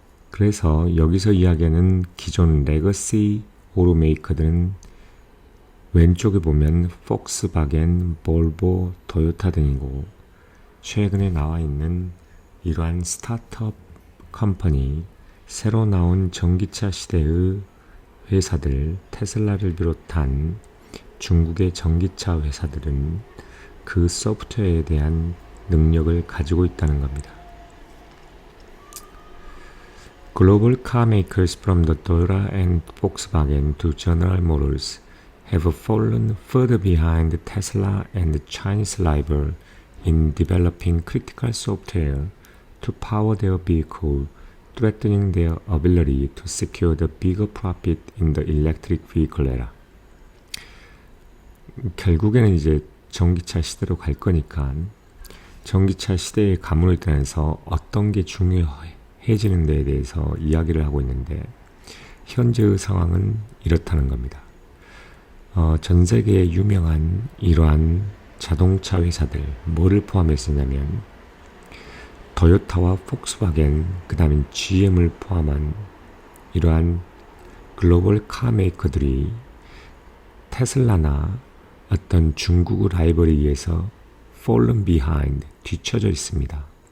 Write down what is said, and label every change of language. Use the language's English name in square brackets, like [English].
[Korean] 그래서 여기서 이야기하는 기존 레거시 오로 메이커들은 왼쪽에 보면 폭스바겐, 볼보, 토요타 등이고 최근에 나와 있는 이러한 스타트업 컴퍼니, 새로 나온 전기차 시대의 회사들, 테슬라를 비롯한 중국의 전기차 회사들은 그 소프트웨어에 대한 능력을 가지고 있다는 겁니다. [English] Global car makers from the Toyota and Volkswagen to General Motors have fallen further behind Tesla and the Chinese rival in developing critical software to power their vehicle, threatening their ability to secure the bigger profit in the electric vehicle era. [Korean] 결국에는 이제 전기차 시대로 갈 거니까 전기차 시대의 가문을 따라서 어떤 게 중요해지는 데에 대해서 이야기를 하고 있는데 현재의 상황은 이렇다는 겁니다. 전 세계의 유명한 이러한 자동차 회사들 뭐를 포함했었냐면 토요타와 폭스바겐 그 다음에 GM을 포함한 이러한 글로벌 카 메이커들이 테슬라나 어떤 중국 라이벌에 의해서 fallen behind, 뒤처져 있습니다.